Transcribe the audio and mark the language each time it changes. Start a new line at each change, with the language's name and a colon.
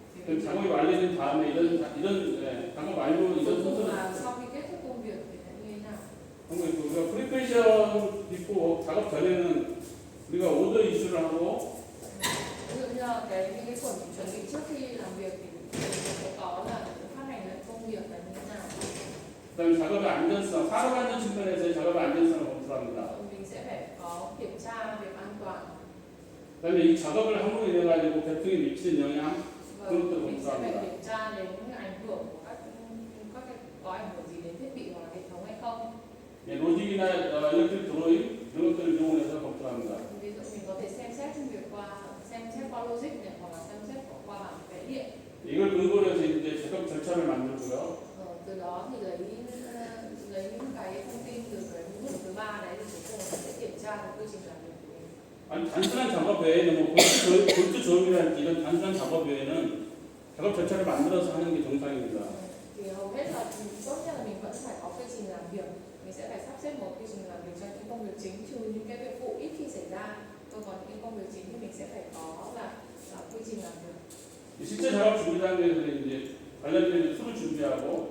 Korean: 그 작업이 완료된 다음에 작업 완료
Vietnamese: Cuối
Korean: 이런
Vietnamese: cùng
Korean: 순서는
Vietnamese: là sau khi kết thúc công việc thì sẽ như thế nào?
Korean: 하고 있고 우리가 프리페이션 비포 작업 전에는 우리가 오더 이슈를 하고
Vietnamese: Ví dụ như là những cái chuẩn bị trước khi làm việc thì sẽ có là phát hành lại công việc là như thế nào.
Korean: 그다음에 작업의 안전성, 산업 안전 측면에서의 작업의 안전성을 검토합니다.
Vietnamese: Mình sẽ phải có kiểm tra việc an toàn
Korean: 그다음에 이 작업을 함으로 인해 가지고 계통에 미치는 영향
Vietnamese: và mình sẽ phải kiểm tra đến những ảnh hưởng của các cái có ảnh hưởng gì đến thiết bị hoặc là hệ thống hay không.
Korean: 로직이나 일렉트릭 드로잉 이런 것들을 이용해서 검토합니다.
Vietnamese: Ví dụ mình có thể xem xét qua logic này hoặc là xem xét qua bảng vẽ điện.
Korean: 이걸 근거로 해서 이제 작업 절차를 만들고요.
Vietnamese: Từ đó thì lấy những cái thông tin từ cái bước thứ ba đấy thì cuối cùng sẽ kiểm tra được quy trình làm việc của mình.
Korean: 아니 단순한 작업 외에는 뭐 볼트 조임이랄지 이런 단순한 작업 외에는 작업 절차를 만들어서 하는 게 정상입니다.
Vietnamese: Thì hầu hết là tốt nhất là mình vẫn phải có quy trình làm việc. Mình sẽ phải sắp xếp một quy trình làm việc cho những công việc chính, trừ những cái việc phụ ít khi xảy ra. Còn những công việc chính thì mình sẽ phải có là quy trình làm việc.
Korean: 실제 작업 준비 단계에서는 이제 관련된 툴을 준비하고